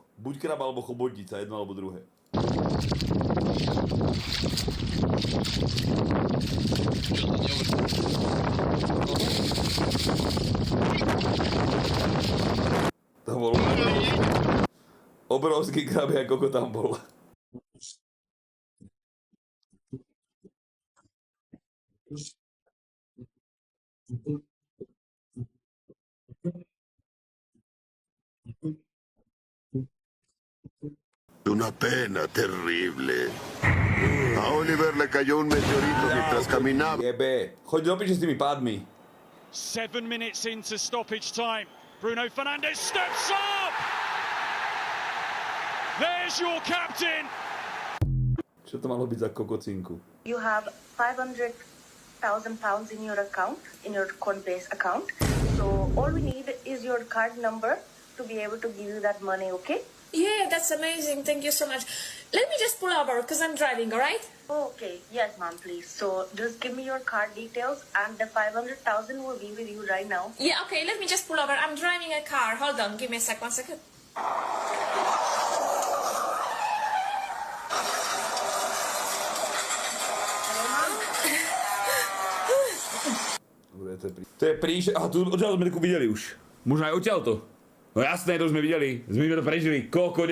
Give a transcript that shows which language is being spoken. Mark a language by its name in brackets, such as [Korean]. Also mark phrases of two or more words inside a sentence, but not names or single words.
[Slovak] Buď krab alebo chobotnica, jedno alebo druhé. To bol obrovský krab, ako tam bol. [Spanish] Una pena terrible. A Oliver le cayó un meteorito mientras caminaba. [Slovak] Jebe, choď do piče s tými pádmi. [English] 7 minutes into stoppage time. Bruno Fernandes steps up! There's your captain! [Slovak] Čo to malo byť za kokocinku? [English] You have 500,000 pounds in your account, in your Coinbase account. So all we need is your card number to be able to give you that money, okay? Yeah, that's amazing. Thank you so much. Let me just pull over because I'm driving, all right? Okay, yes, ma'am, please. So just give me your card details and the 500,000 will be with you right now. Yeah, okay, let me just pull over. I'm driving a car. Hold on, give me a sec, 1 second. [Slovak] Dobre, to je príš... Aha, tu odtiaľ sme to videli už. Možno aj odtiaľ to. No jasné, to sme videli. Sme to prežili. Koľko...